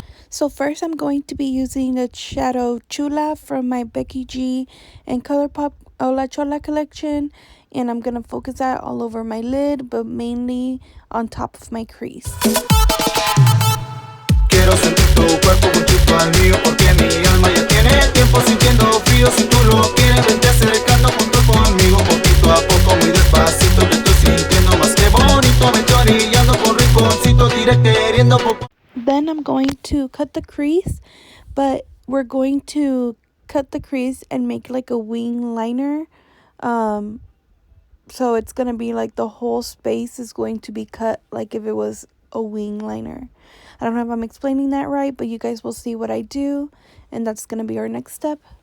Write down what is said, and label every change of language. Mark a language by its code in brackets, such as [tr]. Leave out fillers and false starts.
[en] So first I'm going to be using the shadow Chula from my Becky G and ColourPop Hola Chola collection, and I'm going to focus that all over my lid, but mainly on top of my crease. [es] Quiero sentir tu cuerpo juntito al mío, porque mi alma ya tiene tiempo sintiendo frío. Si tú lo quieres, vente acercando junto conmigo, poquito a poco, muy despacito. Yo estoy sintiendo más que bonito, me estoy orillando por rinconcito, diré queriendo poco. [en] Then I'm going to cut the crease, but we're going to cut the crease and make like a wing liner. So it's going to be like the whole space is going to be cut like if it was a wing liner. I don't know if I'm explaining that right, but you guys will see what I do, and that's going to be our next step.